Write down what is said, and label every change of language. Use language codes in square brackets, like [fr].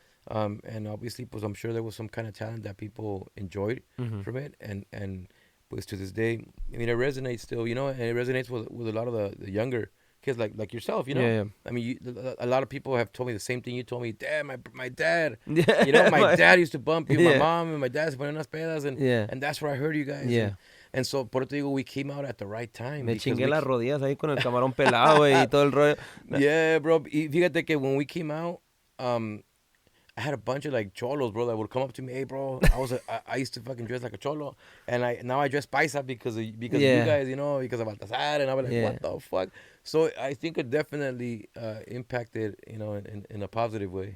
[en] and obviously, pues, I'm sure there was some kind of talent that people enjoyed from it, and pues to this day, I mean, it resonates still, and it resonates with a lot of the younger kids like yourself, I mean, a lot of people have told me the same thing you told me. Dad, my dad, my dad used to bump you, my mom and my dad [es] se ponían unas pedas, [en] and that's where I heard you guys. And so, [es] por eso digo, [en] we came out at the right time. [es] Me chingué las rodillas ahí con el camarón pelado, güey, y todo el rollo. [en] Yeah, bro. [es] Y fíjate que [en] when we came out, I had a bunch of like cholos, bro, that would come up to me. Hey, bro, I used to fucking dress like a cholo, and now I dress paisa because of you guys, because of Baltazar, and I was like, what the fuck? So I think it definitely impacted, in a positive way.